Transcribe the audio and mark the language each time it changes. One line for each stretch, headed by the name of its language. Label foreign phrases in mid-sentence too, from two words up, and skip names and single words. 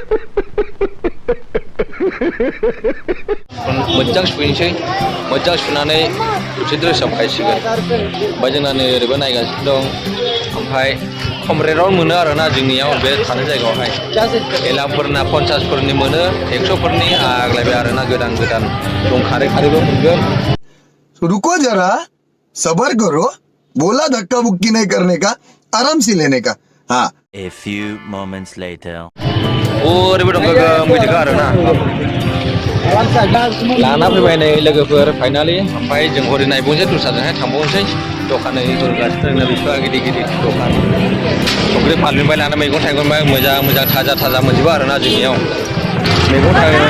Bodo: बे लंपेन्टखौहाय मोजां सुहैनोसै मोजां सुनानै दसे ड्रेसाव खायसिगोन ओमफ्राय जोंना नै ओरैबो नायगासिनो दं ओमफ्राय खम रेटआवनो मोनो आरोना जोंनियाव बे थानाय जायगायावहाय एलाफोरना 50फोरनि मोनो 100फोरनि आग्लायबाय आरोना गोदान गोदान दं खारै खारैबो मोनगोन
Hindi: रुको जरा सबर करो बोला धक्का मुक्की नहीं करने का आराम से लेने का हाँ
English: A few moments later.
Bodo: ओरैबो दं गोगोम बिदिखौ आरोना लाना फैबाय नै लोगोफोर फाइनालि ओमफ्राय जों हरै नायबावनोसै दस्राजोंहाय थांबावनोसै दखानै होगासिनो दं बिसिबां गिदिर गिदिर दखान संख्रि फानलुनिफ्राय लाना मैगं थाइगंनिफ्राय मोजां मोजां थाजा थाजा मोनजोबो आरोना जोंनियाव मैगं थाइगंनि